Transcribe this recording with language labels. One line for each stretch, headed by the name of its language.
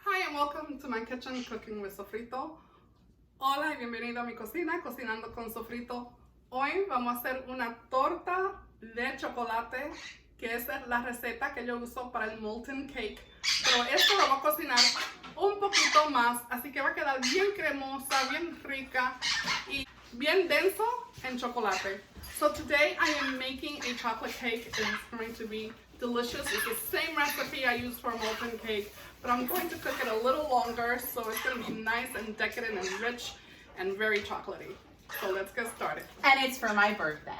English: and welcome to my kitchen cooking with Sofrito.
Spanish: Hola y bienvenido a mi cocina, cocinando con Sofrito. Hoy vamos a hacer una torta de chocolate, que es la receta que yo uso para el molten cake. Pero esto lo vamos a cocinar un poquito más, así que va a quedar bien cremosa, bien rica y bien denso en chocolate.
English: So today I am making a chocolate cake. It's going to be delicious. It's the same recipe I use for a molten cake, but I'm going to cook it a little longer, so it's going to be nice and decadent and rich and very chocolatey. So let's get started. And it's for my birthday.